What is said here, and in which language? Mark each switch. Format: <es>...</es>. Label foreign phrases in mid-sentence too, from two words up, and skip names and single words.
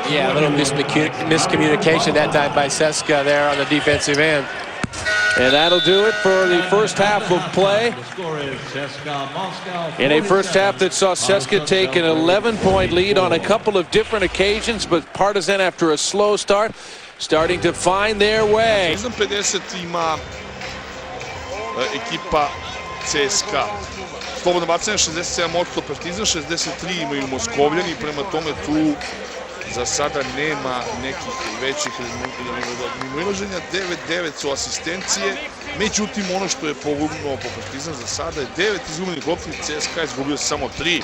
<en>Yeah, a little miscommunication that time by CSKA there on the defensive end. And that'll do it for the first half of play. In a first half that saw CSKA take an 11-point lead on a couple of different occasions, but Partizan, after a slow start, starting to find their way.</en> <sr>50 ima ekipa CSKA. Slobodno bacanje 67% Partizan, 63 imaju Moskovljani, prema tome tu za sada nema nekih većih mimoilaženja. 9-9 su asistencije, međutim ono što je pogubno po Partizan za sada je 9 izgubljenih lopti, CSKA je izgubio samo 3.</sr>